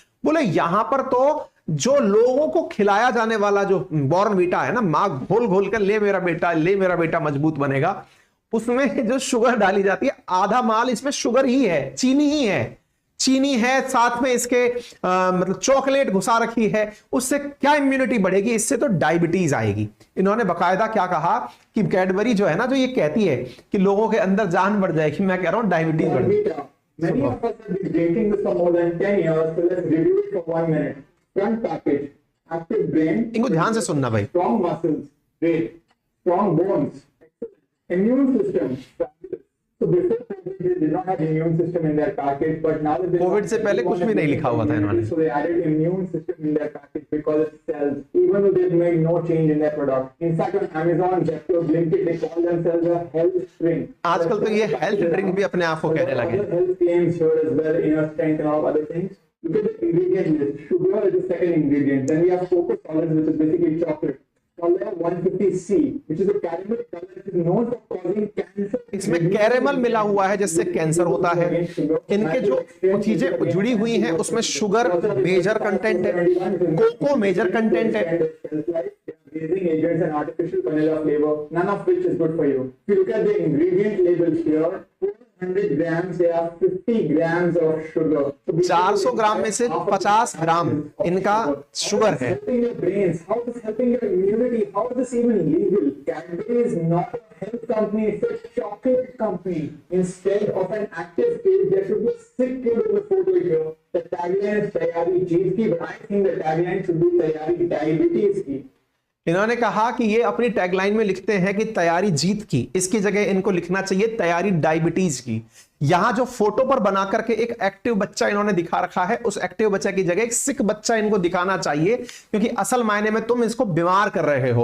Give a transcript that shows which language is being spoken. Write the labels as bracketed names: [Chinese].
[Hindi] बोले यहां पर तो जो लोगों को खिलाया जाने वाला जो बॉर्नवीटा है ना, मां घोल घोल कर ले मेरा बेटा मजबूत बनेगा, उसमें जो शुगर डाली जाती है, आधा माल इसमें शुगर ही है, चीनी है, साथ में इसके मतलब चॉकलेट घुसा रखी है। उससे क्या इम्यूनिटी बढ़ेगी? इससे तो डायबिटीज आएगी। इन्होंने बकायदा क्या कहा कि कैडबरी जो है ना, जो ये कहती है कि लोगों के अंदर जान बढ़ जाएगी, मैं कह रहा हूं डायबिटीज बढ़ेगी। [English] Many of us have been drinking this for more than 10 years, so let's review it for 1 minute. Front package, active brain. [Hindi] इनको ध्यान से सुनना भाई। [English] Strong muscles, great. Strong bones, excellent. Immune system, fabulous. So before COVID, they did not have immune system in their package, but now that [Hindi] COVID से पहले कुछ भी नहीं लिखा हुआ था इन्होंने। [English] So they added immune system in their package because it sells, even though they've made no change in their product. In fact, on Amazon, Zepto, Blinkit, they call themselves a health drink. [Hindi] आजकल तो ये health drink भी अपने आप को कहने lage. [English] Health claims here as well, inner strength and all other things. Look at the ingredient list. Sugar is the second ingredient. Then we have cocoa solids, which is basically chocolate. Color 150C, which is a caramel color, which is known for causing cancer. [Hindi] इसमें caramel मिला हुआ है जिससे cancer होता है। इनके जो चीजें जुड़ी हुई हैं उसमें शुगर मेजर कंटेंट है, कोको मेजर कंटेंट है। [English] Agents and artificial vanilla flavor, none of which is good for you. If you look at the ingredient labels here, 100 grams या 50 grams of sugar. [Hindi] 400 ग्राम में से 50 ग्राम इनका शुगर है। [English] Helping your brains, how is helping your immunity, how is this even legal? Cadbury is not a health company, it's a chocolate company. Instead of an active kid, there should be a sick kid in the photo here. The tagline is [Hindi] तैयारी जीत की, [English] but I think the tagline should be [Hindi] तैयारी diabetes की। इन्होंने कहा कि ये अपनी tagline में लिखते हैं कि तैयारी जीत की, इसकी जगह इनको लिखना चाहिए तैयारी डायबिटीज की। यहां जो फोटो पर बना करके एक एक्टिव बच्चा इन्होंने दिखा रखा है, उस एक्टिव बच्चे की जगह एक सिक बच्चा इनको दिखाना चाहिए, क्योंकि असल मायने में तुम इसको बीमार कर रहे हो।